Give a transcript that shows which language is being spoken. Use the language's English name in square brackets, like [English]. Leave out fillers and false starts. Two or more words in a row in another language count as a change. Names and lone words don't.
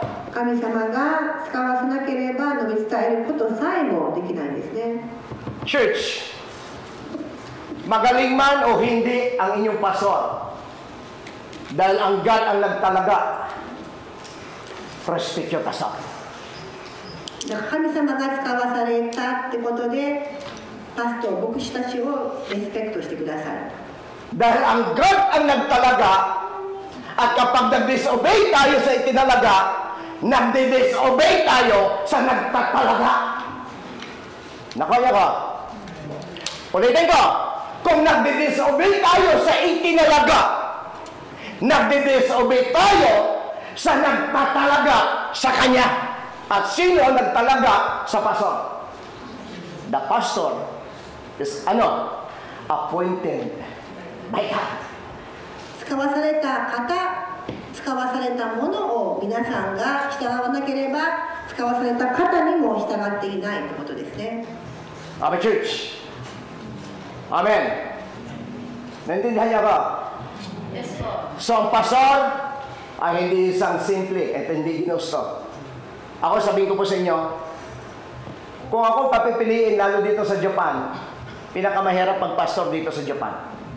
[Japanese] 神様が使わせなければ述べ伝えることさえもできないんですね。 [Filipino] Church, magaling man o hindi ang inyong pastor, dahil ang God ang nagtalaga, [English] respect your pastor. [Japanese] だから神様が使わされたってことで、パスト、牧師たちをリスペクトしてください。 [Filipino] Dahil ang God ang nagtalaga, at kapag nag-disobey tayo sa itinalaga, nagdi-disobey tayo sa nagtatalaga. Nakaya ka? Ulitin ko, kung nagdi-disobey tayo sa itinalaga, nagdi-disobey tayo sa nagtatalaga sa Kanya. At sino ang nagtalaga sa pastor? [English] The pastor is appointed by God. [Japanese] 使わされた方、使わされたものを皆さんが従わなければ、使わされた方にも従っていないということですね。 [English] Amen, church. Amen. [Filipino] Naintindihan niya ba? [English] Yes po. [Filipino] So, ang pastor ay hindi isang simple at hindi ginusto. Ako sabihin ko po sa inyo, kung ako papipiliin lalo dito sa Japan, pinakamahirap pag-pastor dito sa Japan.